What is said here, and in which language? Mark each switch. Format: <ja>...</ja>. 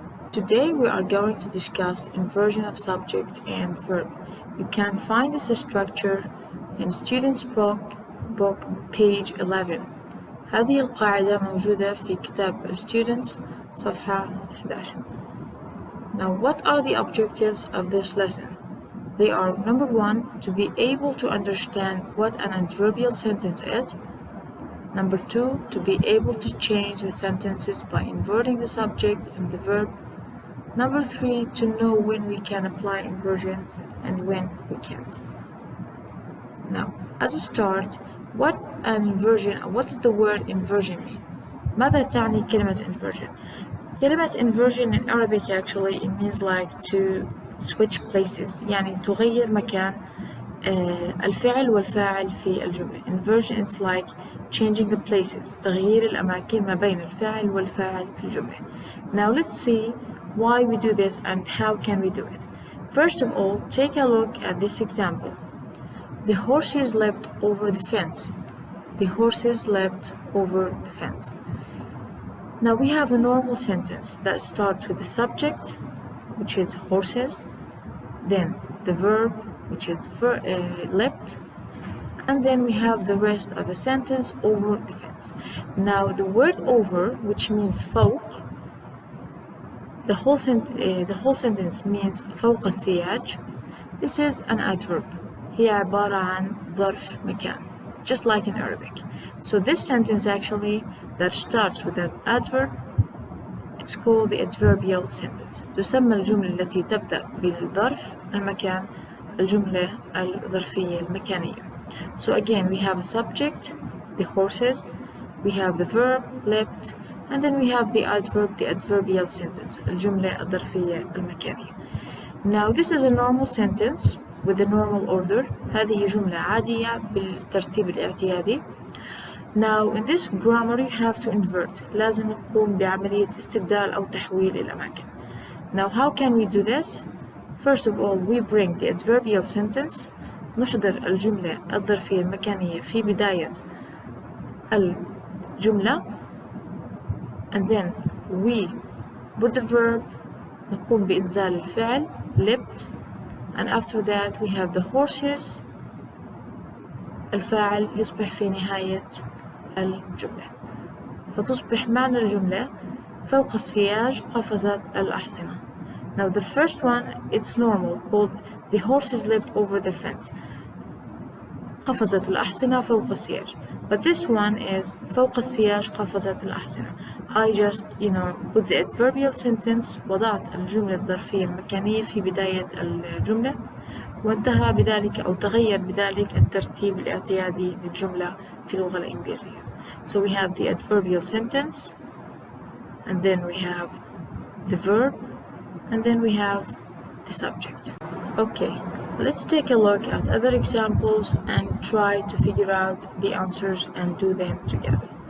<en>Today we are going to discuss inversion of subject and verb. You can find this structure in Students book page 11.</en> <ar>هذه القاعدة موجودة في كتاب Students صفحة 11.</ar> <en>Now, what are the objectives of this lesson? They are: number one, to be able to understand what an adverbial sentence is. Number two, to be able to change the sentences by inverting the subject and the verb. Number three, to know when we can apply inversion and when we can't. Now, as a start, what does the word inversion mean?</en> <ar>ماذا تعني كلمة inversion? كلمة</ar> <en>inversion in Arabic actually it means like to switch places،</en> <ar>يعني تغير مكان الفعل والفاعل في الجملة.</ar> <en>Inversion is like changing the places،</en> <ar>تغيير الأماكن ما بين الفاعل والفاعل في الجملة.</ar> <en>Now let's see why we do this and how can we do it. First of all, take a look at this example. The horses leapt over the fence. The horses leapt over the fence. Now we have a normal sentence that starts with the subject, which is horses, then the verb, which is leapt, and then we have the rest of the sentence, over the fence. Now the word over, which means</en> <ar>فوق,</ar> <en>the whole sentence means</en> <ar>فوق السياج.</ar> <en>This is an adverb.</en> <ar>هي عبارة عن ظرف مكان,</ar> <en>just like in Arabic. So this sentence actually that starts with an adverb, it's called the adverbial sentence.</en> <ar>تسمى الجملة التي تبدأ بالظرف المكان الجملة الظرفية المكانية.</ar> <en>So again, we have a subject, the horses, we have the verb, leapt, and then we have the adverb, the adverbial sentence,</en> <ar>الجملة الظرفية المكانية.</ar> <en>Now this is a normal sentence with a normal order.</en> <ar>هذه جملة عادية بالترتيب الاعتيادي.</ar> <en>Now in this grammar you have to invert.</en> <ar>لازم نقوم بعملية استبدال أو تحويل الأماكن.</ar> <en>Now how can we do this? First of all, we bring the adverbial sentence.</en> <ar>نحضر الجملة الظرفية المكانية في بداية الجملة.</ar> <en>And then we, with the verb,</en> <ar>نقوم بإنزال الفعل</ar> <en>leapt. And after that we have the horses.</en> <ar>الفاعل يصبح في نهاية الجملة. فتصبح معنى الجملة فوق السياج قفزت الأحصنة.</ar> <en>Now the first one, it's normal, called the horses leapt over the fence.</en> <ar>قفزت الأحصنة فوق السياج.</ar> <en>But this one is</en> <ar>فوق السياج قفزت الأحصنة.</ar> <en>I just, put the adverbial sentence،</en> <ar>وضعت الجملة الظرفية المكانية في بداية الجملة، وانتهى بذلك أو تغير بذلك الترتيب الاعتيادي للجملة في اللغة الإنجليزية.</ar> <en>So we have the adverbial sentence, and then we have the verb, and then we have the subject. Okay, let's take a look at other examples and try to figure out the answers and do them together.</en>